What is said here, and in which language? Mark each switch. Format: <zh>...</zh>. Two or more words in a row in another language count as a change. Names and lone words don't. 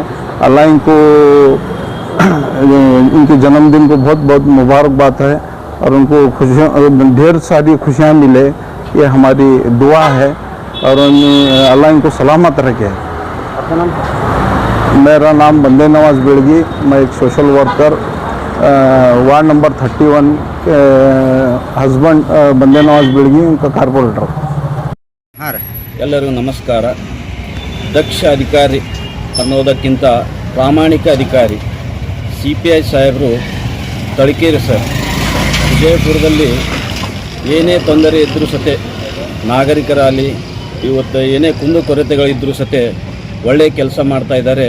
<hi>अल्लाह इनको इनके जन्मदिन को बहुत बहुत मुबारकबाद है और उनको खुशियाँ, ढेर सारी खुशियाँ मिले, ये हमारी दुआ है. और अल्लाह इनको सलामत रखे. मेरा नाम बंदे नवाज बेड़गी, मैं एक</hi> <en>social worker, ward number</en> <hi>31 के हस्बैंड बंदे नवाज बेड़गी, उनका कारपोरेटर.</hi> <kn>ಎಲ್ಲರಿಗೂ ನಮಸ್ಕಾರ. ದಕ್ಷ ಅಧಿಕಾರಿ ಅನ್ನೋದಕ್ಕಿಂತ ಪ್ರಾಮಾಣಿಕ ಅಧಿಕಾರಿ CPI ಸಾಹೇಬರು ತಳ್ಕೇರಿ ಸರ್ ವಿಜಯಪುರದಲ್ಲಿ ಏನೇ ತೊಂದರೆ ಇದ್ದರೂ ಸತೆ, ನಾಗರಿಕರಲ್ಲಿ ಇವತ್ತು ಏನೇ ಕುಂದುಕೊರತೆಗಳಿದ್ದರೂ ಸತೆ ಒಳ್ಳೆಯ ಕೆಲಸ ಮಾಡ್ತಾಯಿದ್ದಾರೆ.</kn>